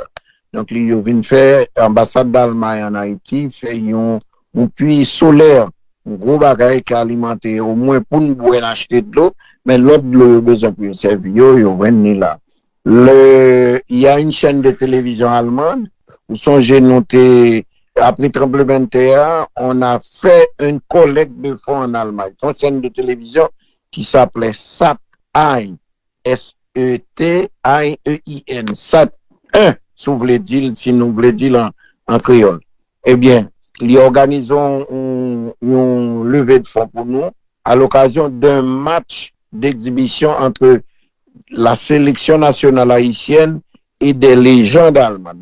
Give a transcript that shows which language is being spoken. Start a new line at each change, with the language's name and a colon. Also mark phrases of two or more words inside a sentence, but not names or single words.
French: Donc, ils viennent faire, l'ambassade d'Allemagne en Haïti, fait un puits solaire, un gros bagage qui alimente au moins pour nous pouvoir acheter de l'eau, mais l'autre de l'eau, besoin pour servir, ils viennent là. Il y a une chaîne de télévision allemande, où sont noté, après tremblement de terre, on a fait une collecte de fonds en Allemagne. C'est une chaîne de télévision qui s'appelait SAT. S-E-T-I-E-I-N, SAT 1, si nous voulons dire en créole. Eh bien, ils organisent une levée de fonds pour nous à l'occasion d'un match d'exhibition entre la sélection nationale haïtienne et des légendes allemandes.